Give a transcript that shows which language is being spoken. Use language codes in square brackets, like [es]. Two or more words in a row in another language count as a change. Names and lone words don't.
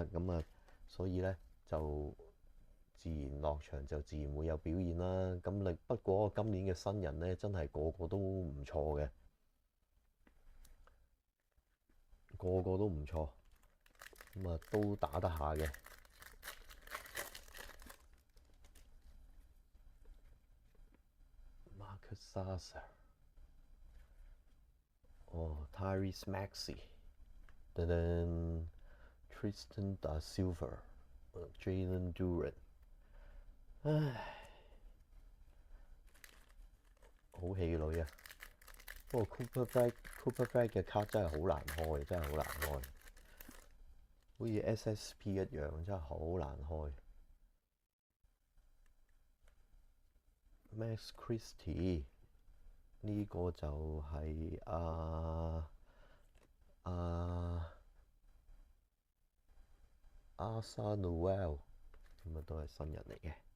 [yue] 咁啊，所以咧就自然落場就自然會有表現啦。不過今年嘅新人咧真係個個都唔錯嘅，個個都唔錯，咁啊都打得下嘅。Marcus Sasser， 哦 Tyrese Maxey， Tristan Da Silva，Jalen Duren，唉，好氣餒啊！不過 Cooper Flag 嘅卡真係好難開，真係好難開，好似 SSP 一樣，真係好難開。Max Christie 呢個就係Asa Noel， 咁啊都係新人嚟嘅。